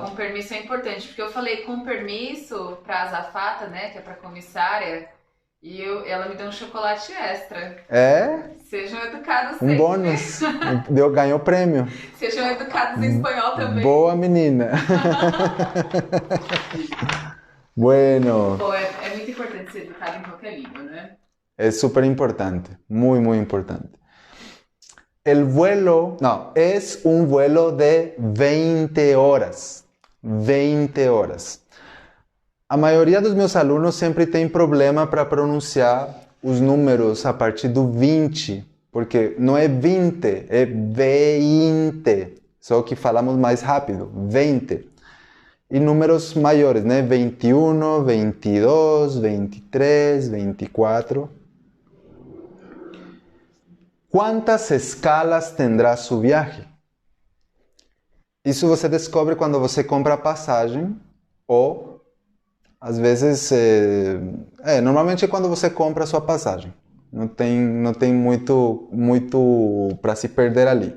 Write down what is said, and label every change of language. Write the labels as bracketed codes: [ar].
[pt] Mas, ó, com permisso é importante, porque eu falei com permisso pra azafata, né, que é pra comissária, e ela me deu um chocolate extra. Sejam educados sempre. Um bônus. Ganhou prêmio. Sejam educados em espanhol também. Boa menina. [es] Bueno. [pt] Pô, é muito importante ser educado em qualquer língua, né? É super importante, [es] muy, muy importante. El vuelo, no, es un vuelo de 20 horas. [pt] 20 horas. A maioria dos meus alunos sempre tem problema para pronunciar os números a partir do 20, porque não é 20, é 20. Só que falamos mais rápido, 20. E números maiores, né? 21, 22, 23, 24. [es] ¿Cuántas escalas tendrá su viaje? [pt] Isso você descobre quando você compra a passagem ou, às vezes, normalmente é quando você compra a sua passagem. Não tem muito para se perder ali.